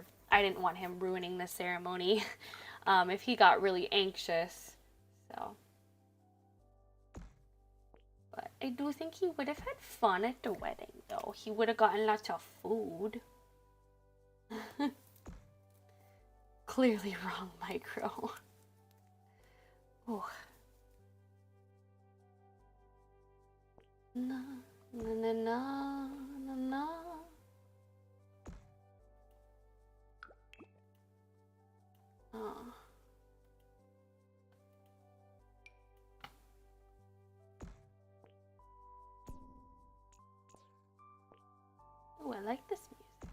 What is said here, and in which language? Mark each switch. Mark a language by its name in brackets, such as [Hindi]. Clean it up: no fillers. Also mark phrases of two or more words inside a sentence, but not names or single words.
[English] I didn't want him ruining the ceremony if he got really anxious, so. But I do think he would have had fun at the wedding, though. He would have gotten lots of food. Clearly wrong micro. Oh. Na na na na na na. Oh. Oh, I like this music.